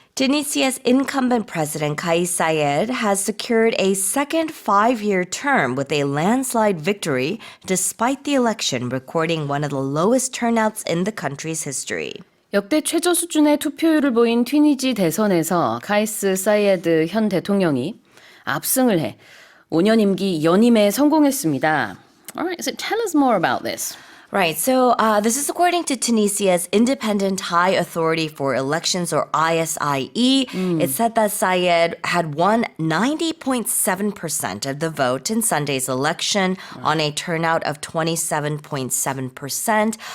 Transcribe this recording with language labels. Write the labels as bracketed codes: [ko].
[en] Tunisia's incumbent president Kais Saied has secured a second 5-year term with a landslide victory despite the election recording one of the lowest turnouts in the country's history. [ko] 역대 최저 수준의 투표율을 보인 튀니지 대선에서 카이스 사이에드 현 대통령이 압승을 해 5년 임기 연임에 성공했습니다. [en] Alright, so tell us more about this. Right, so this is according to Tunisia's Independent High Authority for Elections, or ISIE. It said that Saied had won 90.7% of the vote in Sunday's election on a turnout of 27.7%.